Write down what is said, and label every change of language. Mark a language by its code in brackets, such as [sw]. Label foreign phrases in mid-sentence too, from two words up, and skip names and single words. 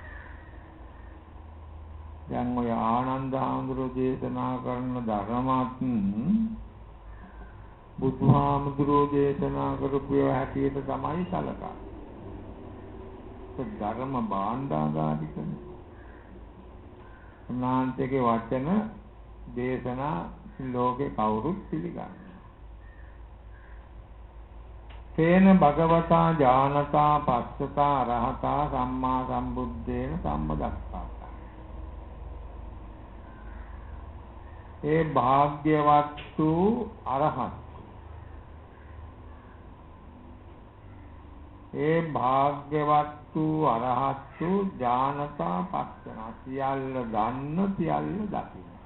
[si] දැන් ඔය ආනන්දහාමුදුරුවෝ දේශනා කරන ධර්මات බුදුහාමුදුරුවෝ දේශනා කරපු ඒවා හැටියට තමයි සලකන්නේ. ධර්ම භාණ්ඩාගාරිකනේ. උන්වහන්සේගේ වචන දේශනා ලෝකේ කවුරුත් පිළිගන්නවා. [pi] තේන භගවතා ඥානතා පස්සතා අරහතා සම්මා සම්බුද්දේන සම්බදක්ඛා. [si] ඒ භාග්‍යවත් වූ අරහත්, ඒ භාග්‍යවත් වූ අරහත් වූ ඥානතා පස්සන සියල්ල දන්න සියල්ල දකින්න.